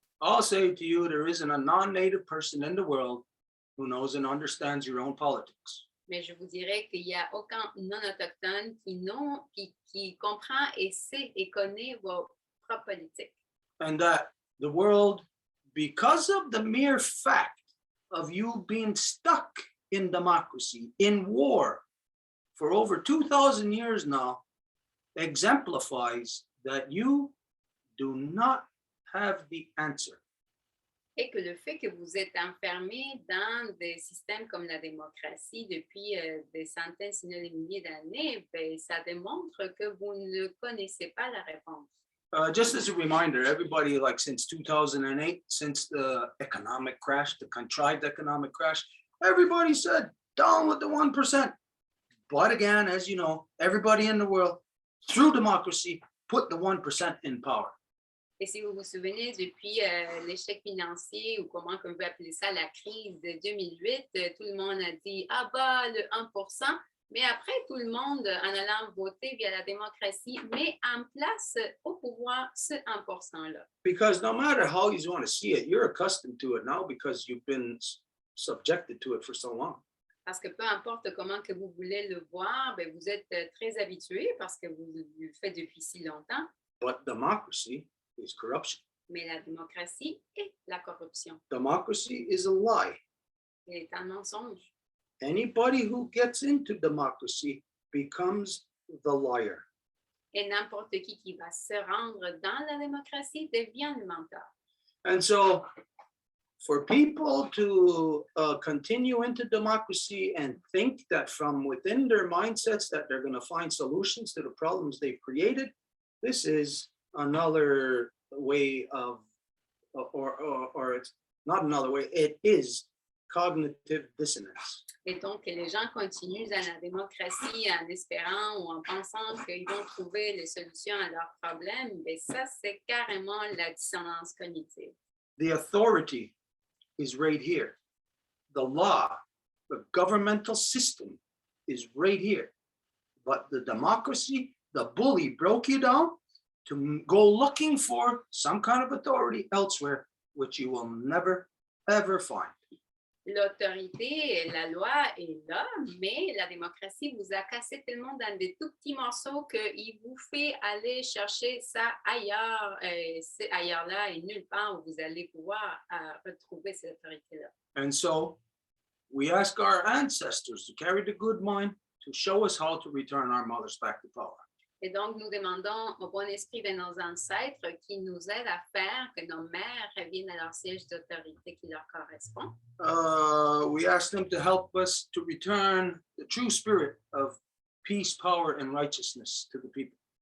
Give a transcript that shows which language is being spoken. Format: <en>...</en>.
<en>I'll say to you, there isn't a non-native person in the world who knows and understands your own politics.</en> <fr>Mais je vous dirais qu'il n'y a aucun non-autochtone qui comprend et sait et connaît vos propres politiques.</fr> <en>And that the world, because of the mere fact of you being stuck in democracy, in war, for over 2,000 years now, exemplifies that you do not have the answer.</en> <fr>Et que le fait que vous êtes enfermé dans des systèmes comme la démocratie depuis des centaines, sinon des milliers d'années, ben, ça démontre que vous ne connaissez pas la réponse.</fr> <en>Just as a reminder, everybody, like since 2008, since the economic crash, the contrived economic crash, Everybody said, down with the 1%. But again, as you know, everybody in the world, through democracy, put the 1% in power.</en> <fr>Et si vous vous souvenez, depuis l'échec financier, ou comment on veut appeler ça, la crise de 2008, tout le monde a dit « Ah bah, le 1%. » Mais après, tout le monde, en allant voter via la démocratie, met en place au pouvoir ce 1%-là.</fr> <en>Because no matter how you want to see it, you're accustomed to it now because you've been subjected to it for so long.</en> <fr>Parce que peu importe comment que vous voulez le voir, ben vous êtes très habitué parce que vous le faites depuis si longtemps.</fr> <en>But democracy is corruption.</en> <fr>Mais la démocratie est la corruption.</fr> <en>Democracy is a lie.</en> <fr>Elle est un mensonge.</fr> <en>Anybody who gets into democracy becomes the liar.</en> <fr>Et n'importe qui va se rendre dans la démocratie devient le menteur.</fr> <en>And so for people to continue into democracy and think that from within their mindsets that they're going to find solutions to the problems they've created, this is another way of, or it's not another way, it is cognitive dissonance.</en> <fr>Et donc, les gens continuent dans la démocratie en espérant ou en pensant qu'ils vont trouver les solutions à leurs problèmes, mais ça, c'est carrément la dissonance cognitive.</fr> <en>The authority is right here. The law, the governmental system is right here. But the democracy, the bully broke you down to go looking for some kind of authority elsewhere, which you will never, ever find.</en> <fr>L'autorité, la loi est là, mais la démocratie vous a cassé tellement dans des tout petits morceaux qu'il vous fait aller chercher ça ailleurs, c'est ailleurs-là et nulle part où vous allez pouvoir retrouver cette autorité-là.</fr> <en>And so we ask our ancestors to carry the good mind to show us how to return our mothers back to power.</en> <fr>Et donc, nous demandons au bon esprit de nos ancêtres qui nous aident à faire que nos mères reviennent à leur siège d'autorité qui leur correspond.</fr> <en>We ask them to help us to return the true spirit of peace, power, and righteousness to the people.</en>